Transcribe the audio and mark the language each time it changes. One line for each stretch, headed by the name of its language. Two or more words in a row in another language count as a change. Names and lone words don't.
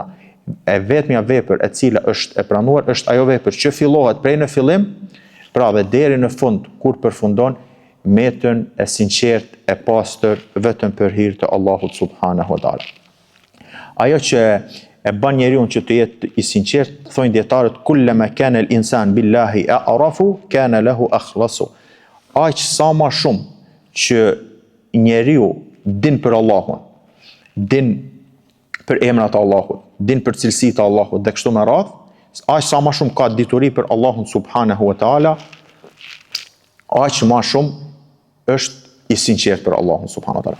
Albanian: E vetmja vepër e cila është e pranuar është ajo vepër që fillohet prej në fillim, pra dhe deri në fund kur përfundon metën e sinqert e pastër vetëm për hir të Allahut
Arabic: سبحانه وتعالى.
Albanian: Ajo që e bën njeriu që të jetë i sinqert, thonë dietarët,
Arabic: كلما كان الإنسان بالله أعرف كان له أخلص.
Albanian: Aq sa më shumë që njeriu din për Allahun, din për emrat e Allahut, din për cilësitë e Allahut dhe kështu me radh, aq sa më shumë ka dituri për Allahun
Arabic: سبحانه وتعالى,
Albanian: aq më shumë është i sinqert për Allahun
Arabic: سبحانه وتعالى.